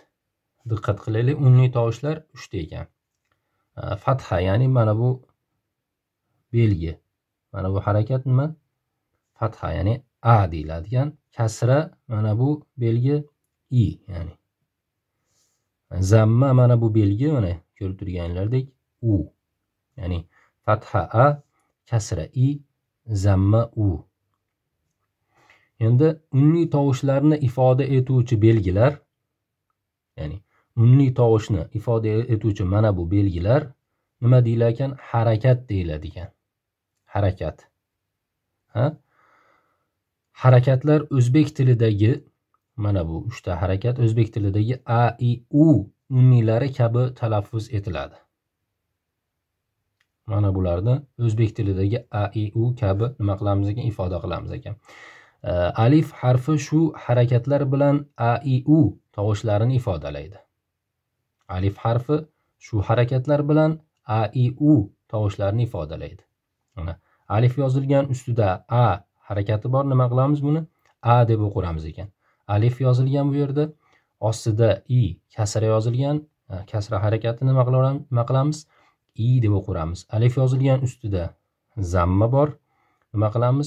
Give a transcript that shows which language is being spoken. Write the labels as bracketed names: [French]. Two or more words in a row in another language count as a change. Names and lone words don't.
[Uzbek] Diqqat qilaylik, unli tovushlar 3 ta ekan. Fatha, ya'ni mana bu belgi. Mana bu harakat nima? Fatha, ya'ni a deyiladigan. Kasra, mana bu belgi i, ya'ni zamma, mana bu belgi, mana ko'rib turganlardek u, ya'ni fatha a, kasra i, zamma u. Endi unli tovushlarni ifoda etuvchi belgilar, ya'ni unli tovushni ifoda etuvchi mana bu belgilar nima deyilar ekan? Harakat deyiladi ekan. Harakat. Harakatlar o'zbek tilidagi mana bu 3 ta harakat o'zbek tilidagi a, i, u unlilari kabi talaffuz etiladi. Mana bularni o'zbek tilidagi a, i, u kabi nima qilamiz ekan? Ifoda qilamiz ekan. Alif harfi shu harakatlar bilan a, i, u tovushlarini ifodalaydi. Alif harfi shu harakatlar bilan a, i, u tovushlarini ifodalaydi. Alif yozilgan, ustida a harakati bor, nima qilamiz buni? A deb o'qiramiz ekan. Alif yozilgan bu yerda, ostida i kasra yozilgan, kasra harakatini nima qilamiz? I deb o'qiramiz. Alif yozilgan, ustida zamma bor, nima qilamiz?